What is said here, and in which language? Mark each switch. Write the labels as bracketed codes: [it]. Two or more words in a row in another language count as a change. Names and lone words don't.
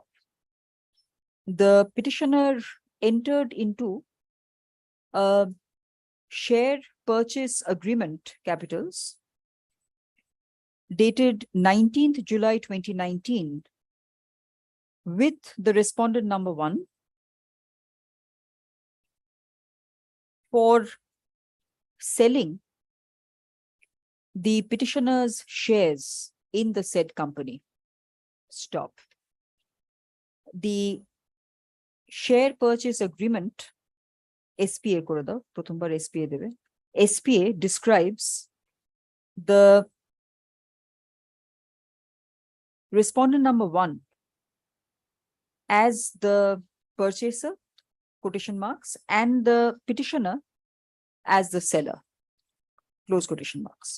[en] The petitioner entered into a share purchase agreement, capitals, dated 19th July 2019 with the respondent number 1 for selling the petitioner's shares in the said company. Stop. The share purchase agreement, [bn] SPA করাদা, প্রথমবার SPA দেবে. [en] SPA describes the respondent number 1 as the purchaser, quotation marks, and the petitioner as the seller, close quotation marks.